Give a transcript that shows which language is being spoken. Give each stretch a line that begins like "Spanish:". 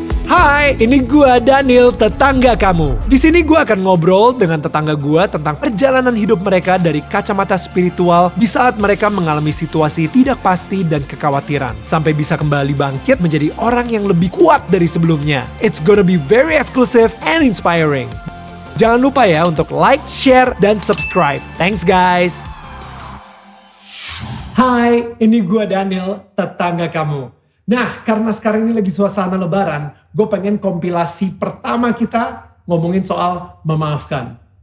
Indonesian: Hai, ini gua Daniel, tetangga kamu. Di sini gua akan ngobrol dengan tetangga gua tentang perjalanan hidup mereka dari kacamata spiritual di saat mereka mengalami situasi tidak pasti dan kekhawatiran, sampai bisa kembali bangkit menjadi orang yang lebih kuat dari sebelumnya.
English: It's gonna be very exclusive and inspiring.
Indonesian: Jangan lupa ya untuk like, share, dan subscribe.
English: Thanks guys.
Indonesian: Hai, ini gua Daniel, tetangga kamu. Nah, karena sekarang ini lagi suasana lebaran, gue pengen kompilasi pertama kita ngomongin soal memaafkan.